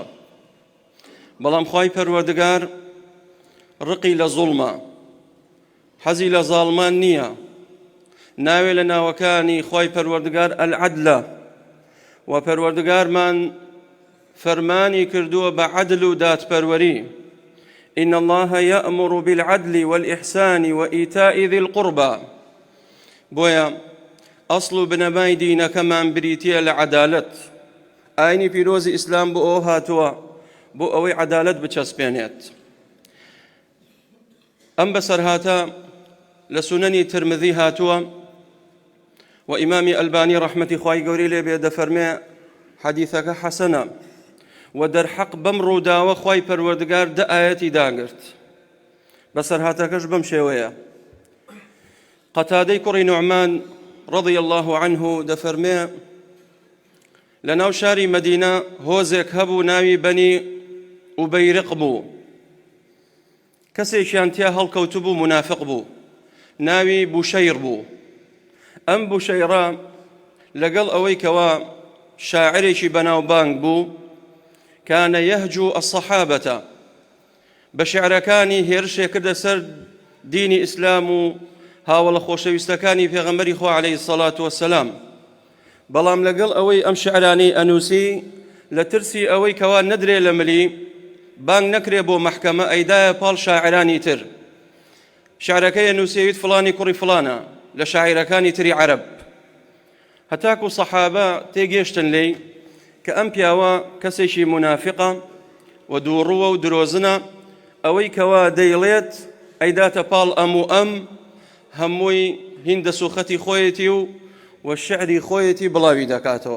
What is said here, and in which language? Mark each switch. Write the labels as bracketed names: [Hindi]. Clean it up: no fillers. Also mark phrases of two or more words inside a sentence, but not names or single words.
[Central Kurdish] بەڵام خوای پەروەردگار ڕقی لە زوڵمە، حەزی لە زاڵمان نییە، ناوێ لە ناوەکانی خوای پەروەردگار ئەلعەدلە، و پەروەردگارمان فەرمانی کردووە بە عەدل و دادپەروەری. [Arabic] إن الله يأمر بالعدل والإحسان وإيتاء ذي القربى. [Central Kurdish] بۆیە ئەسڵ و بنەمای دینەکەمان بریتیە لە عەدالەت. ئاینی پیرۆزی ئیسلام بۆ ئەوە هاتووە بۆ ئەوەی عەدالەت بچەسپێنێت. ئەم بەسەرهاتە لە سونەنی ترمذی هاتووە، و ئیمامی ئەلبانی ڕەحمەتی خوای گەورەی لێبێ دەفەرمێ حەدیثەکە حەسەنە، و دەرحەق بەم ڕووداوە خوای پەروەردگار دە ئایەتی داگرت. بەسەرهاتەکەش بەم شێوەیە. قەتادەی کوڕی نوعمان [Arabic] رضی الله عنه [Central Kurdish] دەفەرمێ لە ناو شاری مەدینە هۆزێک هەبوو ناوی بەنی ئوبەیرق بوو. کەسێکیان تیا هەڵکەوتو بوو، منافق بوو، ناوی بوشەیر بوو. ئەم بوشەیرە لەگەڵ ئەوەی کەوا شاعرێکی بەناوبانگ بوو، [Arabic] كان يهجو الصحابة، [Central Kurdish] بشعركاني هێرشێ کردە سەر دینی ئیسلام و هاوڵە خۆشەویستەکانی پێغەمبەری خوا [Arabic] عليه الصلاة والسلام. [Central Kurdish] بەڵام لەگەڵ ئەوەی ئەم شعرانی ئەنووسی، لە ترسی ئەوەی کەوا نەدرێ لە ملی بانگ نەکرێ بۆ مەحکەمە، ئەیدایە پاڵ شاعرانی تر. شعرەکەی ئەنووسێویت فڵانی کوڕی فڵانە لە شاعیرەکانی تری عەرەب. هەتاکو سەحابە تێگەیشتن لێی کە ئەم پیاوە کەسێکی منافقە و دووڕووە و درۆزنە، ئەوەی کەوا دەیڵێت ئەیداتە پاڵ ئەم و ئەم هەمووی هیندە سوخەتی خۆیەتی و شعری خۆیەتی بڵاوی دەکاتەوە.